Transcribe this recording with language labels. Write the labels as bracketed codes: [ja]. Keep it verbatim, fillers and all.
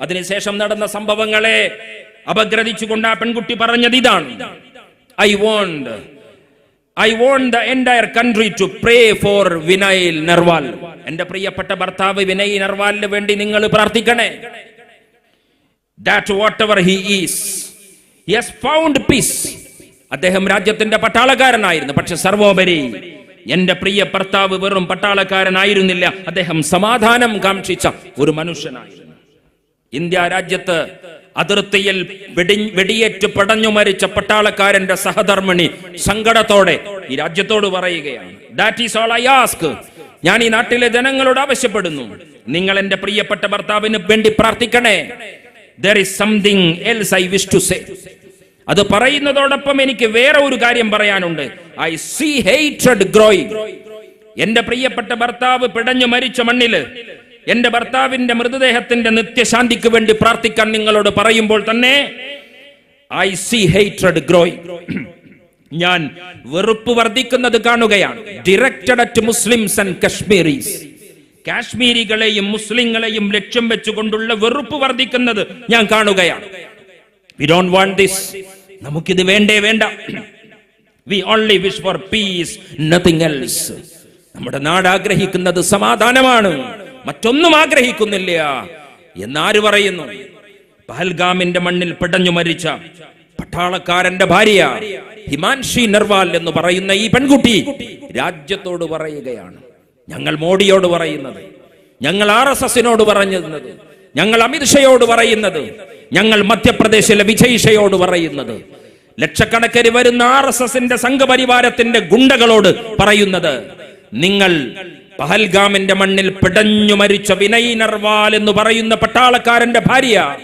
[ml] അതിനുശേഷം നടന്ന സംഭവങ്ങളെ അപഗ്രഥിച്ചുകൊണ്ട് ആ പെൺകുട്ടി പറഞ്ഞത് ഇതാണ്: [en] I want I want the entire country to pray for Vinay Narwal. [ml] എന്റെ പ്രിയപ്പെട്ട ഭർത്താവ് വിനയ് നർവാലിന് വേണ്ടി നിങ്ങൾ പ്രാർത്ഥിക്കണേ. [en] That whatever he is, he has found peace. [ml] അദ്ദേഹം രാജ്യത്തിന്റെ പട്ടാളക്കാരനായിരുന്നു. പക്ഷെ സർവോപരി എന്റെ പ്രിയ ഭർത്താവ് വെറും പട്ടാളക്കാരനായിരുന്നില്ല, അദ്ദേഹം സമാധാനം കാക്ഷിച്ച ഒരു മനുഷ്യനായിരുന്നു. ഇന്ത്യ രാജ്യത്ത് അതിർത്തിയിൽ വെടി വെടിയേറ്റ് പടഞ്ഞു മരിച്ച പട്ടാളക്കാരന്റെ സഹധർമ്മിണി സങ്കടത്തോടെ ഈ രാജ്യത്തോട് പറയുകയാണ്, [en] That is all I ask. [ml] ഞാൻ ഈ നാട്ടിലെ ജനങ്ങളോട് ആവശ്യപ്പെടുന്നു, നിങ്ങൾ എന്റെ പ്രിയപ്പെട്ട ഭർത്താവിന് വേണ്ടി പ്രാർത്ഥിക്കണേ. [en] There is something else I wish to say. [ml] അത് പറയുന്നതോടൊപ്പം എനിക്ക് വേറെ ഒരു കാര്യം പറയാനുണ്ട്. [en] I see hatred growing. [ml] എന്റെ പ്രിയപ്പെട്ട ഭർത്താവ് പിടഞ്ഞു മരിച്ച മണ്ണില് എന്റെ ഭർത്താവിന്റെ മൃതദേഹത്തിന്റെ നിത്യശാന്തിക്ക് വേണ്ടി പ്രാർത്ഥിക്കാൻ നിങ്ങളോട് പറയുമ്പോൾ തന്നെ [en] I see hatred growing. [ml] ഞാൻ വെറുപ്പ് വർദ്ധിക്കുന്നത് കാണുകയാണ്. [en] Directed at Muslims and Kashmiris. [ml] കാശ്മീരികളെയും മുസ്ലിങ്ങളെയും ലക്ഷ്യം വെച്ചുകൊണ്ടുള്ള വെറുപ്പ് വർദ്ധിക്കുന്നത് ഞാൻ കാണുകയാണ്. [en] We don't want this. [ml] നമുക്കിത് വേണ്ടേ വേണ്ട. [en] We only wish for peace, nothing else. [ml] നമ്മുടെ നാട് ആഗ്രഹിക്കുന്നത് സമാധാനമാണ്, മറ്റൊന്നും ആഗ്രഹിക്കുന്നില്ല എന്നാര് പറയുന്നു? പഹൽഗാമിന്റെ മണ്ണിൽ പിടഞ്ഞു മരിച്ച പട്ടാളക്കാരന്റെ ഭാര്യ ഹിമാൻഷി നർവാൽ എന്ന് പറയുന്ന ഈ പെൺകുട്ടി രാജ്യത്തോട് പറയുകയാണ്, ഞങ്ങൾ മോഡിയോട് പറയുന്നത്, ഞങ്ങൾ ആർ എസ് എസിനോട് പറഞ്ഞിരുന്നത്, ഞങ്ങൾ അമിത്ഷയോട് പറയുന്നത്, ഞങ്ങൾ മധ്യപ്രദേശിലെ വിജയ്ഷയോട് പറയുന്നത്, ലക്ഷക്കണക്കിന് വരുന്ന ആർ എസ് എസിന്റെ സംഘപരിവാരത്തിന്റെ ഗുണ്ടകളോട് പറയുന്നത്, നിങ്ങൾ പഹൽഗാമിന്റെ മണ്ണിൽ പിടഞ്ഞു മരിച്ച വിനയ് നർവാൽ എന്ന് പറയുന്ന പട്ടാളക്കാരന്റെ ഭാര്യ